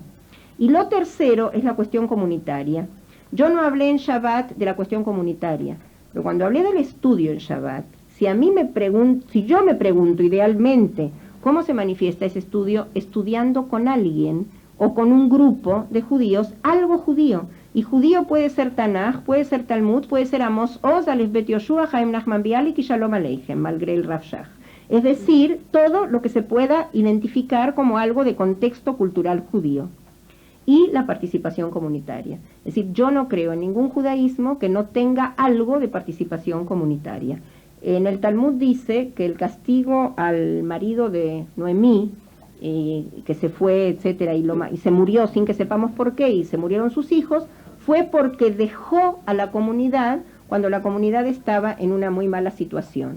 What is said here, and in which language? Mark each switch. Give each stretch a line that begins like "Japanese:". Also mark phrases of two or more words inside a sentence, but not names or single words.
Spanish: Y lo tercero es la cuestión comunitaria. Yo no hablé en Shabbat de la cuestión comunitaria, pero cuando hablé del estudio en Shabbat, si yo me pregunto idealmente cómo se manifiesta ese estudio, estudiando con alguien o con un grupo de judíos, algo judío. Y judío puede ser Tanaj, puede ser Talmud, puede ser Amos Oz, Aleph Bet Yoshua, Haim Nachman Bialik y Shalom Aleichem, malgré el Rav Shach. Es decir, todo lo que se pueda identificar como algo de contexto cultural judío. Y la participación comunitaria. Es decir, yo no creo en ningún judaísmo que no tenga algo de participación comunitaria. En el Talmud dice que el castigo al marido de Noemí, que se fue, etcétera, y se murió sin que sepamos por qué, y se murieron sus hijos, fue porque dejó a la comunidad cuando la comunidad estaba en una muy mala situación.